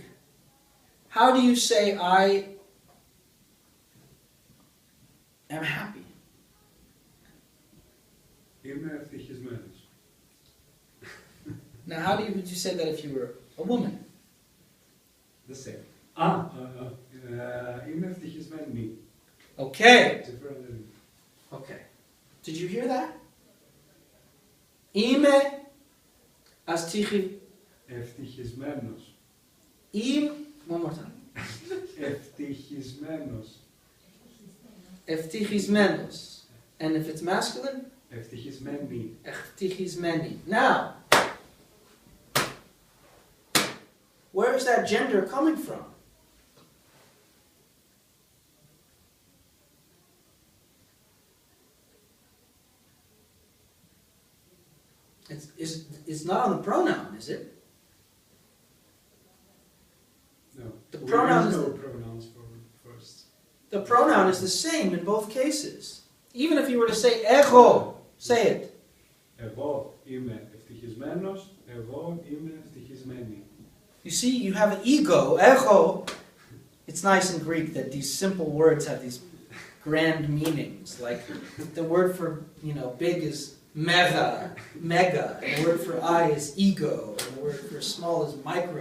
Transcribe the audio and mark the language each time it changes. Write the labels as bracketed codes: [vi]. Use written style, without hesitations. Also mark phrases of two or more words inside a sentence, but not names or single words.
[en] How do you say I am happy? Now, how would you say that if you were a woman? The same. [el] Είμαι ευτυχισμένη. [en] Okay. Okay. Did you hear that? [el] Είμαι ευτυχισμένος. [en] One more time. [el] Ευτυχισμένος. Ευτυχισμένος. [en] And if it's masculine? [el] Ευτυχισμένη. Ευτυχισμένη. [en] Now, where is that gender coming from? It's not on the pronoun, is it? No. The pronoun is pronouns for first. The pronoun is the same in both cases. Even if you were to say ego, say it. [el] Εγώ είμαι ευτυχισμένος. Εγώ είμαι ευτυχισμένη. [en] You see, you have an ego, ego. It's nice in Greek that these simple words have these grand meanings. Like the word for, big is mega, and the word for I is ego, and the word for small is micro.